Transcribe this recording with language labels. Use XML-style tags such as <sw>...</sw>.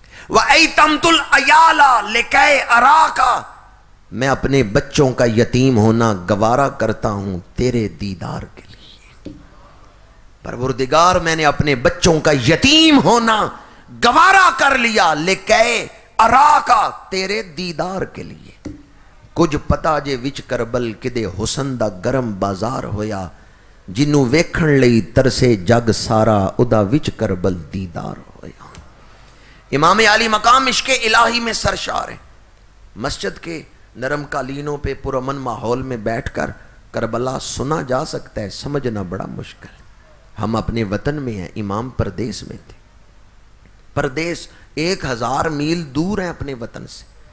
<ar>وَأَيْتَمْتُ الْأَيَالَ لِكَيْ أَرَاكَ،</ar> <ur>میں اپنے بچوں کا یتیم ہونا گوارا کرتا ہوں تیرے دیدار کے لیے. پروردگار میں نے اپنے بچوں کا یتیم ہونا گوارا کر لیا</ur> <ar>لِكَيْ أَرَاكَ،</ar> <ur>تیرے دیدار کے لیے.</ur> <pa>کچھ پتا جے وچ کربل کدے حسن دا گرم بازار ہویا، جنوں ویکھن لئی ترسے جگ سارا ادا وچ کربل دیدار ہویا.</pa> <ur>امام علی مقام عشق الہی میں سرشار ہے. مسجد کے نرم قالینوں پہ پرامن ماحول میں بیٹھ کر کربلا سنا جا سکتا ہے، سمجھنا بڑا مشکل. ہم اپنے وطن میں ہیں، امام پردیس میں تھے. پردیس 1000 میل دور ہیں اپنے وطن سے.</ur>